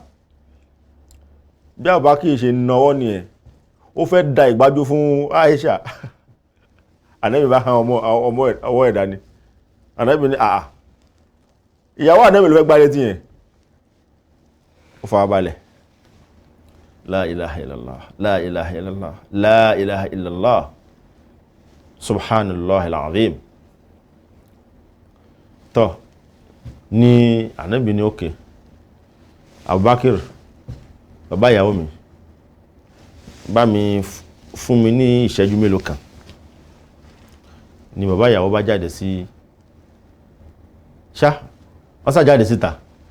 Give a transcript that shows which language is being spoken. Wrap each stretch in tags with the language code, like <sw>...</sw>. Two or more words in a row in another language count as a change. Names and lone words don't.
<yo>Bí Abubakar ṣe náwọ́ ni ẹ̀, ó fẹ́ da ìgbájú fún Aisha. Ànábì bá hàn ọwọ́ ẹ̀dá ni. Ànábì ní ìyàwó Ànábì ló fẹ́ gbá létí yẹn. Ó fara balẹ̀.</yo> <ar>لا إله إلا الله، لا إله إلا الله، لا إله إلا الله، سبحان الله العظيم.</ar> <yo>Tọ́ ní Ànábì ní òkè, Abubakar, bàbá ìyàwó mi, bá mi fún mi ní ìṣẹ́jú mélòó kan. Ni bàbá ìyàwó bá jáde sí wọ́n sá jáde síta.</yo>